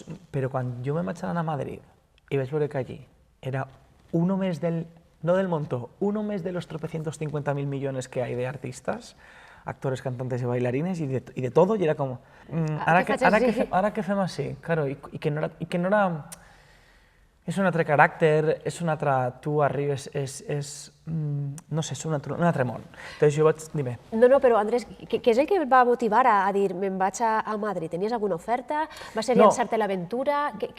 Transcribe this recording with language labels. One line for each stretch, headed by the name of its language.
Catalan: Però quan jo me vaig anar a Madrid i vaig veure que allí era uno més del...
Spanish: No del montón, uno més de los 350.000 millones que hay de artistas, actores, cantantes y bailarines y de todo, y era como...
Catalan: Ara què fem així? Claro, i que no era... És un altre caràcter, és un altre... Tu arribes, no sé, és un altre món. Entonces jo vaig...
Spanish: Dime.
Catalan: No, però Andrés, què és el que et va motivar a dir me'n vaig a Madrid? Tenies alguna oferta? Va ser llançar-te l'aventura?